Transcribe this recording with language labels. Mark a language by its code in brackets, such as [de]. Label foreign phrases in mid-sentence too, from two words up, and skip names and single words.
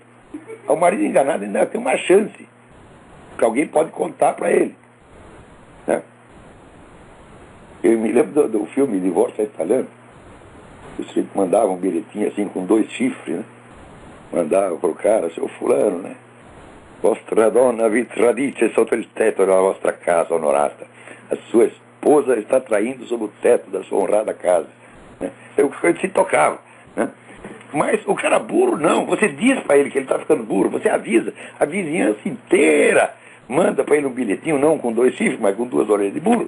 [pt] O marido enganado ainda tem uma chance, que alguém pode contar para ele. Né? Eu me lembro do filme Divórcio Italiano. Os filhos mandavam um bilhetinho assim com 2 chifres, né? Mandava pro cara, seu fulano, né? [it] Vostra donna vi tradice sotto il tetto della vostra casa onorata. [pt] A sua esposa está traindo sob o teto da sua honrada casa. Né? Eu se tocava. Né? Mas o cara burro não. Você diz para ele que ele está ficando burro. Você avisa. A vizinhança inteira manda para ele um bilhetinho, não com 2 chifres, mas com 2 orelhas de burro.